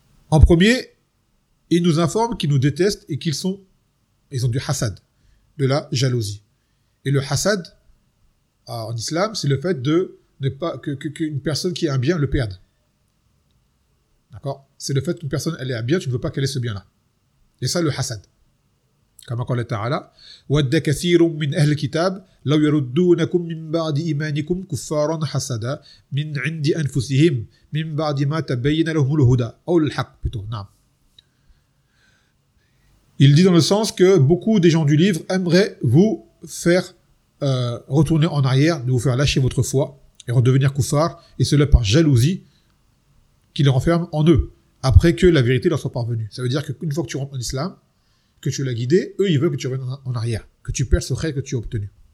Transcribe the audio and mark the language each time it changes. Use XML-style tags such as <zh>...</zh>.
<fr>En premier, il nous informe qu'ils nous détestent et qu'ils ont du hasad, de la jalousie. Et le hasad, en islam, c'est le fait de ne pas qu'une personne qui a un bien le perde. D'accord? C'est le fait qu'une personne, elle est à bien, tu ne veux pas qu'elle ait ce bien-là. Et ça, le hasad. Comme encore le Ta'ala,</fr> <ar>وَدَّ كَثِيرٌ مِّنْ أَهْلِ كِتَابٍ لَوْ يَرُدُّونَكُمْ مِّنْ بَعْدِ إِمَانِكُمْ كُفَّارًا حَسَدًا مِّنْ عِنْدِ أَنفُسِهِمْ مِّنْ بَعْدِ مَا تَبَيِّنَ لَهُمُ الْهُدَى أَوْ الْحَقِّ</ar> <fr>plutôt, non. Il dit dans le sens que beaucoup des gens du livre aimeraient vous faire retourner en arrière, de vous faire lâcher votre foi et redevenir kuffar, et cela par jalousie qu'ils renferment en eux, après que la vérité leur soit parvenue. Ça veut dire qu'une fois que tu rentres en islam, que tu l'as guidé, eux, ils veulent que tu reviennes en arrière, que tu perds ce khayr que tu as obtenu.</fr>